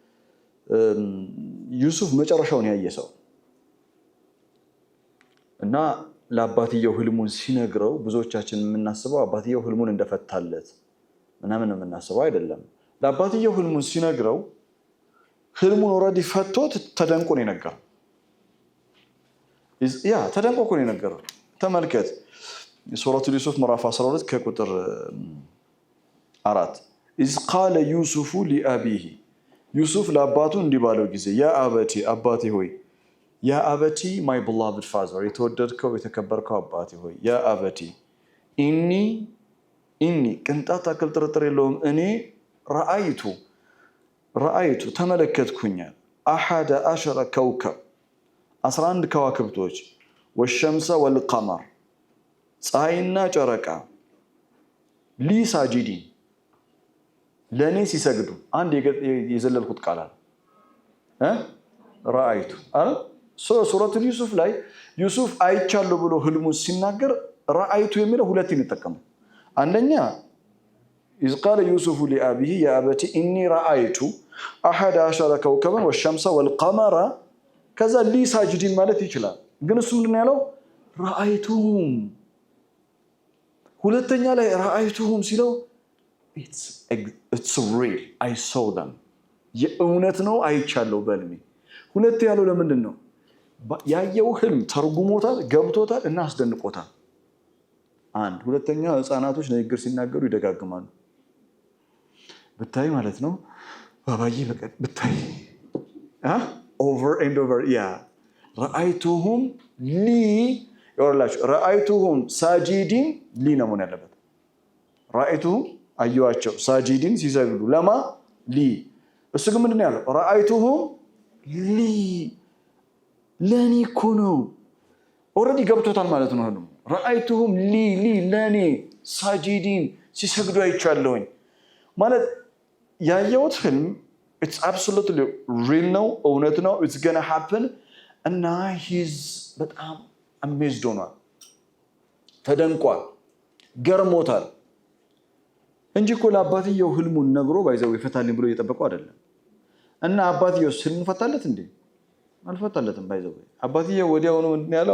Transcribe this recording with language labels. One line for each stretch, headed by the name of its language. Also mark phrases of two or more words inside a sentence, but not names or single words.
Amharic: ዩሱፍ መጨረሻውን ያየ ሰው እና ለአባትየው ህልሙን ሲነግረው ብዙዎቻችን የምናስበው አባትየው ህልሙን እንደፈታለት ምናምን የምናስበው አይደለም ለአባትየው ህልሙን ሲነግረው ህልሙን ኦሬዲ ፈቶት ተደንቆ ነው የነገረው ተደንቆ ነው የነገረው ተመልከት ሱረቱ ዩሱፍ ምዕራፍ 12 ከቁጥር 4
Arabic: إذ قال يوسف لأبيه
Amharic: ዩሱፍ ለአባቱ እንዲባለው ጊዜ
Arabic: يا أبتي
Amharic: አባቴ ሆይ
Arabic: يا أبتي
English: my beloved father
Amharic: የተወደድከው የተከበርከው አባቴ ሆይ
Arabic: يا أبتي إني
Amharic: ቅንጣት አክል ጥርጥር የለውም እኔ ረአይቱ ተመለከትኩኝ 11 ከውከብ 11 ከዋክብቶች
Arabic: والشمس والقمر
Amharic: ፀሐይና ጨረቃ ሊሳጂዲን ለኔ ሲሰግዱ አንድ የዘለልኩት ቃል አለ ረአይቱ ሱረቱ ዩሱፍ ላይ ዩሱፍ አይቻለሁ ብሎ ህልሙን ሲናገር ረአይቱ የሚለው ሁለትን ይጠቀማል። አንደኛ
Arabic: إذ قال يوسف لأبيه يا أبتي إني رأيت 11 كوكبا والشمس والقمر كذا لي ساجدين
Amharic: ማለት ይችላል። ግን እሱ ምንድነው ያለው? رأيتهم ሁለተኛ ላይ رأيتهم ሲለው
English: it's real I saw them
Amharic: የእውነት ነው አይቻለሁ በልሜ። ሁለት ያለው ለምንድን ነው? ያየው ህልም ተርጉሞታል፣ ገብቶታል እና አስደንቆታል። አንድ ሁለተኛ ህፃናቶች ንግግር ሲናገሩ ይደጋግማሉ። ብታይ ማለት ነው ባባዬ በቀጥ ብታይ
English: over and over
Arabic: رأيتهم لي
Amharic: ይወርላችሁ
Arabic: رأيتهم ساجدين لي
Amharic: ነው ማለት ያለበት። رأيتهم አዩዋቸው ሳጂዲን ሲሰግዱ ለማ ሊ። እሱ ግን ምንድነው ያለው?
Arabic: رأيتهم لي
Amharic: ለኔ እኮ ነው። ኦልሬዲ ገብቶታል ማለት ነው። ህልሙ
Arabic: رأيتهم لي
Amharic: ለኔ ሳጂዲን ሲሰግዱ አይቻለሁኝ ማለት ያየሁት ህልም
English: it's absolutely real
Amharic: ነው፣ እውነት ነው፣
English: it's gonna happen
Amharic: እና he's በጣም amazed ሆኗል፣ ተደንቋል፣ ገርሞታል እንጂ እኮ ለአባትየው ህልሙን ነግሮ ባይዘው ይፈታልኝ ብሎ እየጠበቀው አይደለም። እና አባትየው ህልሙ ፈታለት እንዴ? አልፈታለትም። ባይዘው አባትየው ወዲያውኑ ምንድን ያለው?